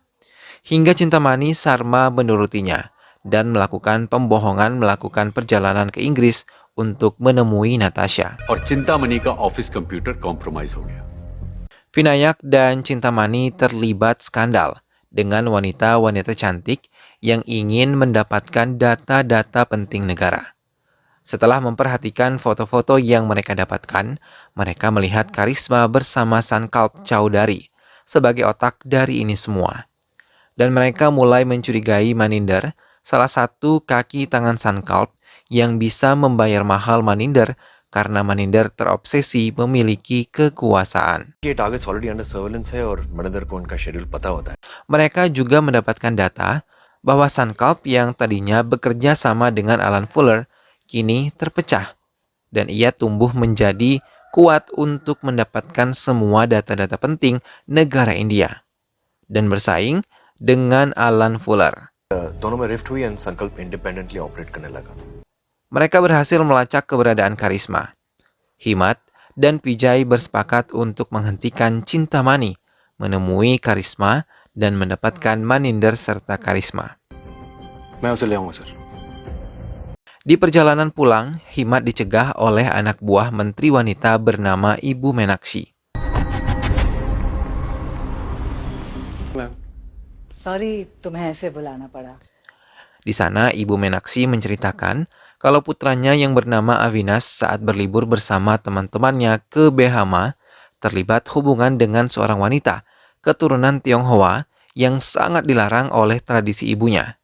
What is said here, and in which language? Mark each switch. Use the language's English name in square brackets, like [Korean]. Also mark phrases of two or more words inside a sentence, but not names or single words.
[Indonesian] Hingga Cintamani Sharma menurutinya dan melakukan pembohongan melakukan perjalanan ke Inggris untuk menemui Natasha. [Hindi] और चिंतामणि का [English] office computer compromise [Hindi] हो गया. [Indonesian] Vinayak dan Cintamani terlibat skandal dengan wanita-wanita cantik yang ingin mendapatkan data-data penting negara. Setelah memperhatikan foto-foto yang mereka dapatkan, mereka melihat karisma bersama Sankalp Chowdhury sebagai otak dari ini semua. Dan mereka mulai mencurigai Maninder, salah satu kaki tangan Sankalp yang bisa membayar mahal Maninder karena Maninder terobsesi memiliki kekuasaan. [Hindi] ये [English] targets already under surveillance [Hindi] है और मनिंदर को उनका शेड्यूल पता होता है. [Indonesian] Mereka juga mendapatkan data bahwa Sankalp yang tadinya bekerja sama dengan Alan Fuller kini terpecah dan ia tumbuh menjadi kuat untuk mendapatkan semua data-data penting negara India dan bersaing dengan Alan Fuller. [Hindi] दोनों में रिफ्ट हुई [English] and Sankalp independently operate [Hindi] करने लगा. [Indonesian] Mereka berhasil melacak keberadaan karisma. Himmat dan Vijay bersepakat untuk menghentikan Cintamani, menemui Karisma, dan mendapatkan Maninder serta Karisma. [Hindi] मैं उसे ले आऊंगा सर। [Indonesian] Di perjalanan pulang, Himat dicegah oleh anak buah menteri wanita bernama Ibu Menakshi. [Hindi] सॉरी तुम्हें ऐसे बुलाना पड़ा। [Indonesian] Di sana, Ibu Menakshi menceritakan kalau putranya yang bernama Avinas saat berlibur bersama teman-temannya ke Behama terlibat hubungan dengan seorang wanita keturunan Tionghoa yang sangat dilarang oleh tradisi ibunya.